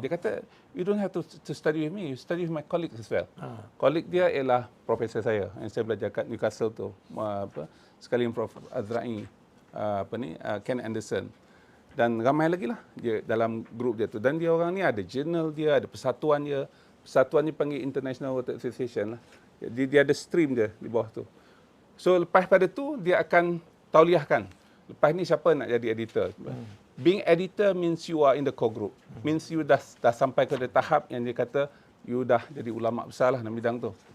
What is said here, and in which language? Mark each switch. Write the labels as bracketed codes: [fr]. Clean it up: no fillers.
[ms] Dia kata, [en] you don't have to study with me, you study with my colleagues as well. [ms] Colleague dia ialah profesor saya yang saya belajar kat Newcastle tu, sekalian Prof. Azrai, Ken Anderson. Dan ramai lagi lah dia dalam grup dia tu. Dan dia orang ni ada jurnal dia, ada persatuan dia. Persatuan ni panggil International Water Association lah. Dia ada stream dia di bawah tu. So lepas pada tu dia akan tauliahkan. Lepas ni siapa nak jadi editor. [en] Being editor means you are in the core group. Means you [ms] dah sampai ke tahap yang dia kata you dah jadi ulama besar lah dalam bidang tu.